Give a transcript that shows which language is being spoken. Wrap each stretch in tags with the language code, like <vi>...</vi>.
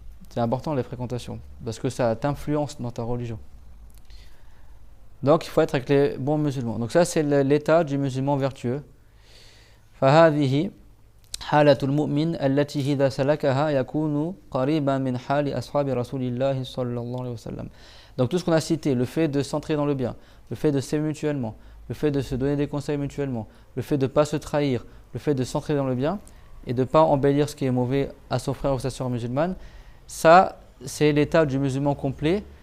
<fr>C'est important les fréquentations, parce que ça t'influence dans ta religion. Donc il faut être avec les bons musulmans. Donc ça c'est l'état du musulman vertueux.</fr> <ar>فهذه حالة المؤمن التي إذا سلكها يكون قريبا من حال أصحاب رسول الله صلى الله عليه وسلم.</ar> <fr>Donc tout ce qu'on a cité, le fait de s'entrer dans le bien, le fait de s'aimer mutuellement, le fait de se donner des conseils mutuellement, le fait de ne pas se trahir, le fait de s'entrer dans le bien et de ne pas embellir ce qui est mauvais à son frère ou sa soeur musulmane, ça c'est l'état du musulman complet.</fr>